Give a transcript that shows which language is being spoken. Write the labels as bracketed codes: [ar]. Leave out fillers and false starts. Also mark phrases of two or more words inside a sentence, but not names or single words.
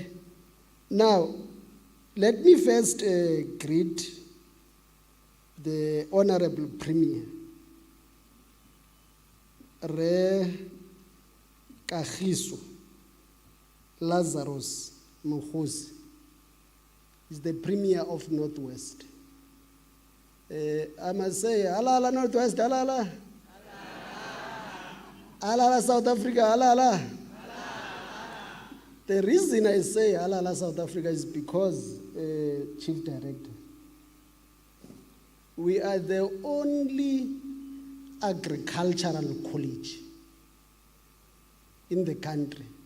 [en] Now, let me first greet the Honorable Premier, Re Kagiso Lazarus Mukhosi. Is the Premier of Northwest. I must say, halala Northwest, halala. Halala South Africa, halala. The reason I say halala South Africa is because, Chief Director, we are the only agricultural college in the country.